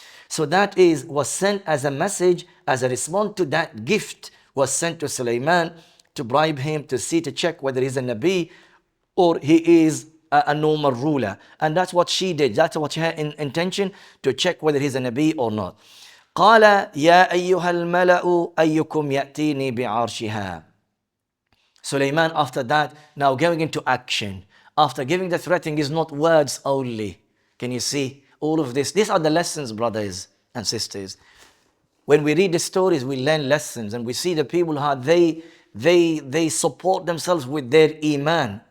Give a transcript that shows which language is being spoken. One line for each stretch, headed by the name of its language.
English: So that was sent as a message, as a response to that gift was sent to Sulaiman to bribe him to check whether he's a Nabi or he is a normal ruler. And that's what she did. That's what she had in intention, to check whether he's a Nabi or not.
Arabic: قال يا أيها الملأ أيكم يأتيني بعرشها.
English: Sulaiman, after that, now going into action. After giving the threatening, is not words only. Can you see all of this? These are the lessons, brothers and sisters. When we read the stories, we learn lessons, and we see the people how they support themselves with their iman.